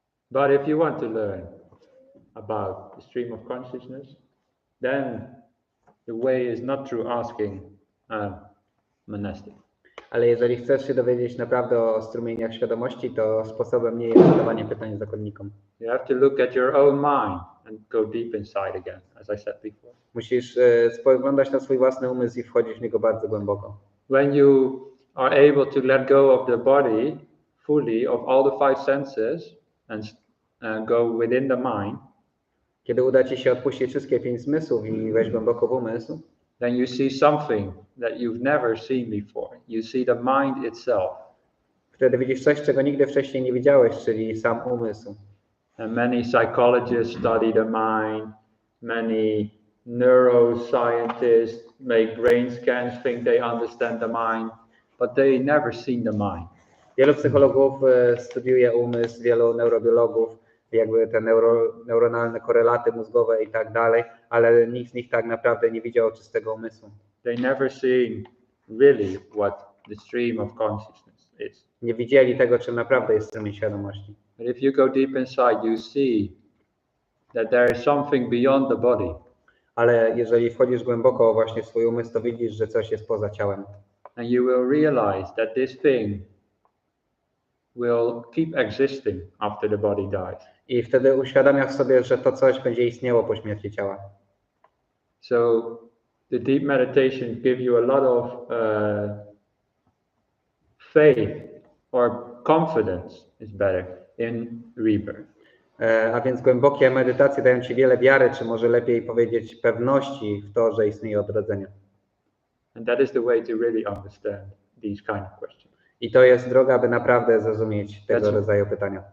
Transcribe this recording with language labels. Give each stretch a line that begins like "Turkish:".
English: But if you want to learn about the stream of consciousness, then the way is not through asking monastic.
Polish: Ale jeżeli chcesz się dowiedzieć naprawdę o strumieniach świadomości, to sposobem nie jest zadawanie pytań zakonnikom.
English: You have to look at your own mind and go deep inside again, as I said before.
Polish: Musisz spoglądać na swój własny umysł i wchodzić w niego bardzo głęboko.
English: When you are able to let go of the body fully, of all the five senses, and go within the mind,
Polish: Kiedy uda ci się odpuścić wszystkie 5 zmysłów i wejść głęboko w umysł,
English: then you see something that you've never seen before. You see the mind itself.
Polish: wtedy widzisz coś, czego nigdy wcześniej nie widziałeś, czyli sam umysł.
English: And many psychologists study the mind. Many neuroscientists make brain scans, think they understand the mind, but they never seen the mind.
Polish: Wielu psychologów studiuje umysł, wielu neurobiologów, jakby te neuronalne korelaty mózgowe i tak dalej, ale nikt z nich tak naprawdę nie widział czystego umysłu.
English: They never seen really what the stream of consciousness is.
Polish: Nie widzieli tego, czym naprawdę jest strumień świadomości.
English: But if you go deep inside, you see that there is something beyond the body.
Polish: Ale jeżeli wchodzisz głęboko właśnie w swój umysł, to widzisz, że coś jest poza ciałem.
English: And you will realize that this thing will keep existing after the body dies.
Polish: I wtedy uświadamiasz sobie, że to coś będzie istniało po śmierci ciała.
English: So the deep meditation give you a lot of faith or confidence is better in rebirth.
Polish: A więc głębokie medytacje dają ci wiele wiary, czy może lepiej powiedzieć pewności w to, że istnieje odrodzenie.
English: And that is the way to really understand these kind of questions.
Polish: I to jest droga, aby naprawdę zrozumieć tego rodzaju pytania.